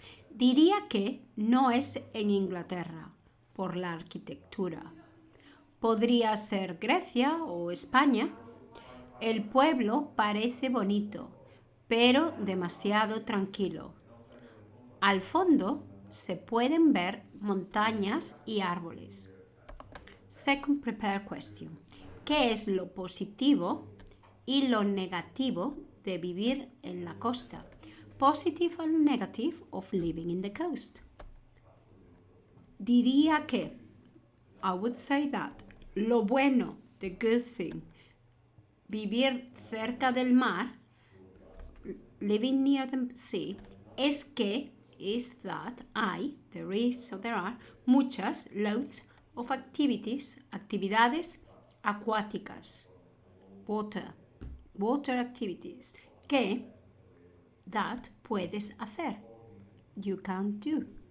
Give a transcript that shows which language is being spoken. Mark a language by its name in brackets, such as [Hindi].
[Spanish] Diría que no es en Inglaterra, por la arquitectura. Podría ser Grecia o España. El pueblo parece bonito, pero demasiado tranquilo. Al fondo se pueden ver montañas y árboles. [English] Second prepared question. [Spanish] ¿Qué es lo positivo y lo negativo de vivir en la costa? [English] Positive and negative of living in the coast. [Spanish] Diría que, [English] I would say that, [Spanish] lo bueno, [English] the good thing, [Spanish] vivir cerca del mar, [English] living near the sea, [Spanish] es que, [English] is that, there is, so there are, [Spanish] muchas, [English] loads of [Spanish] actividades acuáticas, [English] water activities, que, that, [Spanish] puedes hacer, [English] you can do.